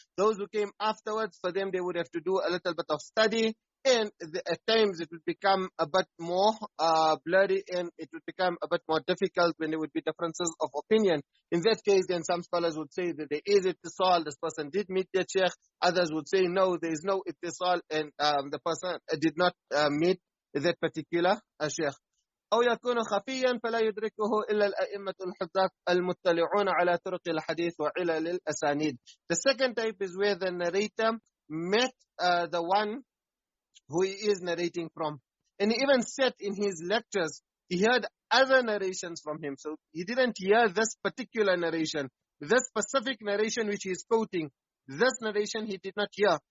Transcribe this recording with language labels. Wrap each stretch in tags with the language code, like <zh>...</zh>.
<en>Those who came afterwards, for them they would have to do a little bit of study, and at times it would become a bit more blurry, and it would become a bit more difficult when there would be differences of opinion. In that case, then some scholars would say that there is ittisal, this person did meet their sheikh. Others would say no, there is no ittisal, and the person did not meet that particular sheikh.</en> <ar>أو يكون خفيا فلا يدركه إلا الأئمة الحذاق المطلعون على طرق الحديث وعلل الأسانيد.</ar> <en>The second type is where the narrator met the one who he is narrating from. And he even said in his lectures, he heard other narrations from him. So he didn't hear this particular narration. This specific narration which he is quoting, this narration he did not hear.</en>